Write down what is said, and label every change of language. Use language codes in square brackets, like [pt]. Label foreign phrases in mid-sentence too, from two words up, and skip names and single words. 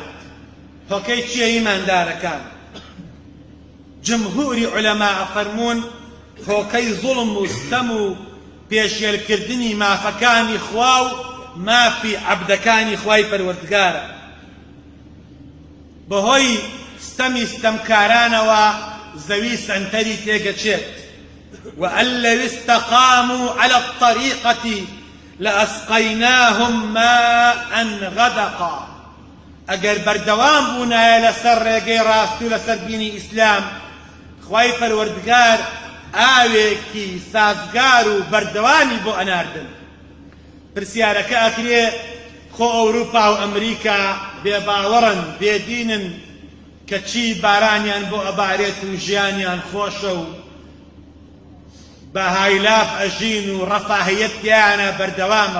[ckb] هۆکەی چییە ئیماندارەکان؟ جمهوری عولەما ئەفەرموون هۆکەی زوڵم و ستەم و پێشێلکردنی مافەکانی خوا و مافی عەبدەکانی خوای پەروەردگارە. بەهۆی ستەمی ستەمکارانەوە زەوی سەنتەری تێگەچێت. [ar] وأن لو استقاموا على الطريقة لأسقيناهم ماء غدقا. [ckb] ئەگەر بەردەوام بوونایە لەسەر ڕێگەی ڕاست و لەسەر دینی ئیسلام خوای پەروەردگار ئاوێکی سازگار و بەردەوامی بۆ ئەناردن. پرسیارەکە ئەکرێ خۆ ئەوروپا و ئەمریکا بێباوەڕن بێدینن کە چی بارانیان بۆ ئەبارێت و ژیانیان خۆشە و بە هایلاف ئەژین و ڕەفاهیەتیانە بەردەوامە.